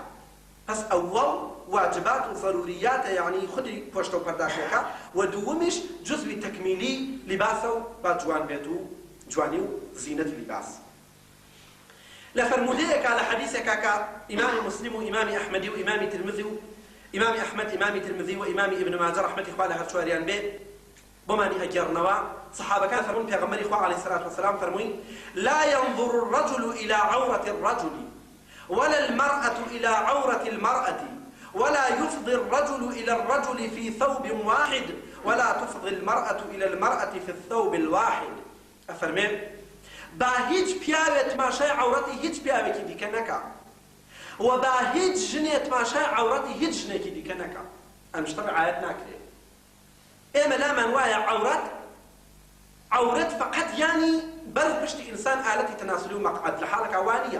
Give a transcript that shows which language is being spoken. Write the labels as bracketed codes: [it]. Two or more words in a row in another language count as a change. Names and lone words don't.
[ckb] پس ئەوەڵ واجبات و ضروریاتە، یعنی خودی پۆشتە و پەرداشەکە، و دووەمیش جزوی تەکمیلی لیباسە و با جوان بێت و جوانی و زینەتی لیباس. لە فەرمودەیەکە لە حەدیثێکە کە ئیمامی موسلم و ئیمامی ئەحمەدی و ئیمامی ترمذی و ئیمامی ئەحمەد، ئیمامی ترمذی و ئیمامی ئیبن ماجە ڕەحمەتی خوا لە هەر چواریان بێ بۆمانی ئەگەڕنەوە، سەحابەکان فەرمون پێغەمبەری خوا [ar] عەلەیهی سەلاتو وەسەلام [ckb] فەرمووی: [ar] لا ينظر الرجل إلى عورة الرجل ولا المرأة إلى عورة المرأة ولا يفضي الرجل إلى الرجل في ثوب واحد ولا تفضي المرأة إلى المرأة في الثوب الواحد. [ckb] أفرمين با هیچ پیاوێ تماشای عەورەتی هیچ پیاوێکی دیکە نەکا و با هیچ ژنێ تماشای عەورەتی هیچ ژنێکی دیکە نەکا. ئەم شتە ڕعایەت ناکرێت. ئێمە لامان وایە عەورەت فقط یانی بەر پشتی ئینسان ئالەتی تەناسولی و مەقعەد لە حاڵێکا وانییە.